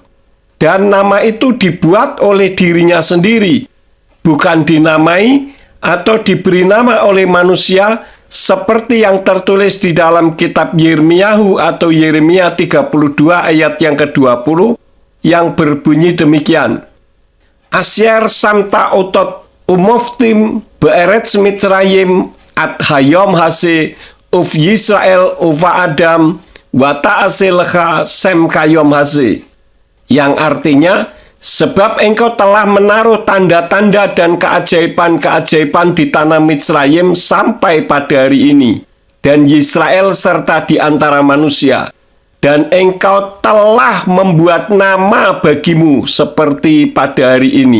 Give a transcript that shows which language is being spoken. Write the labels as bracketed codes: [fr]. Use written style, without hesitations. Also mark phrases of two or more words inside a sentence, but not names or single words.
[id] Dan nama itu dibuat oleh dirinya sendiri, bukan dinamai atau diberi nama oleh manusia seperti yang tertulis di dalam kitab Yirmiyahu atau Yeremia 32 ayat yang ke-20 yang berbunyi demikian. [he] אשר שמת אתות ומופתים בארץ מצרים עד היום הזה ובישראל ובאדם ותעשה לך שם כיום הזה, [id] yang artinya, sebab engkau telah menaruh tanda-tanda dan keajaiban-keajaiban di tanah Mitzrayim sampai pada hari ini, dan Yisrael serta di antara manusia. Dan engkau telah membuat nama bagimu seperti pada hari ini.